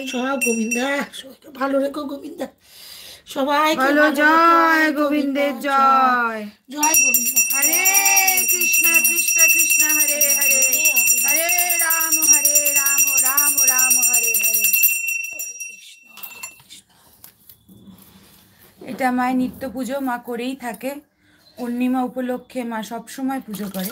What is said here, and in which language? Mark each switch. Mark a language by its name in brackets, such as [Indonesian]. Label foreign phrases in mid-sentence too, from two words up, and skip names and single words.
[Bangla] सब गोविंदा ভালো রেখো গোবিন্দা সবাই [Hindi] बोलो जय गोविंदे जय [Bangla] জয় গোবিন্দা [Sanskrit] हरे कृष्ण कृष्ण कृष्ण हरे हरे [Bangla] हरे राम राम राम हरे हरे এটা মায়ের নিত্য পুজো মা করেই থাকে পূর্ণিমা উপলক্ষে মা সব সময় পুজো করে